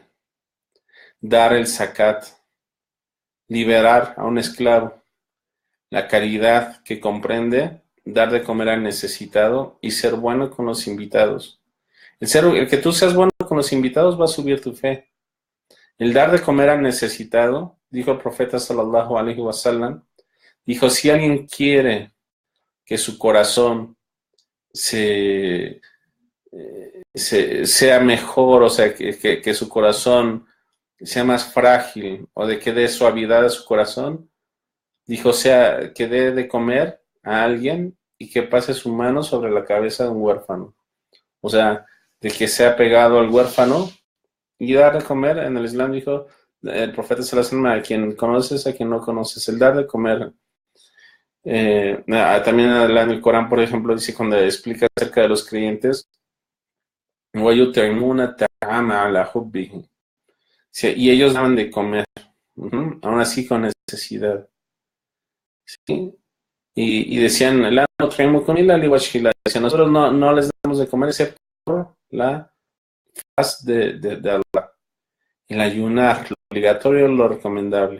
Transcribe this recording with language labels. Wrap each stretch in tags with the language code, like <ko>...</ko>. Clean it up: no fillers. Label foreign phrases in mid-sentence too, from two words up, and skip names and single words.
<es>Dar el zakat. Liberar a un esclavo. La caridad, que comprende dar de comer al necesitado y ser bueno con los invitados. El que tú seas bueno con los invitados va a subir tu fe. El dar de comer al necesitado, dijo el profeta</es> <ar>صلى الله عليه وسلم,</ar> <es>dijo, si alguien quiere que su corazón sea mejor, o sea, que su corazón sea más frágil, o de que dé suavidad a su corazón, dijo, sea, que dé de comer a alguien y que pase su mano sobre la cabeza de un huérfano. O sea, de que sea pegado al huérfano y dar de comer. En el Islam dijo el profeta</es> <ar>صلى الله عليه وسلم,</ar> <es>a quien conoces, a quien no conoces, el dar de comer. También en el Corán, por ejemplo, dice cuando explica acerca de los creyentes,</es> <ar>وَيُطْعِمُونَ الطَّعَامَ عَلَى حُبِّهِ.</ar> <es>Y ellos daban de comer, aún así con necesidad. ¿Sí? Y decían, decían, nosotros no les damos de comer excepto por la faz de Allah. El ayunar, lo obligatorio, lo recomendable.</es>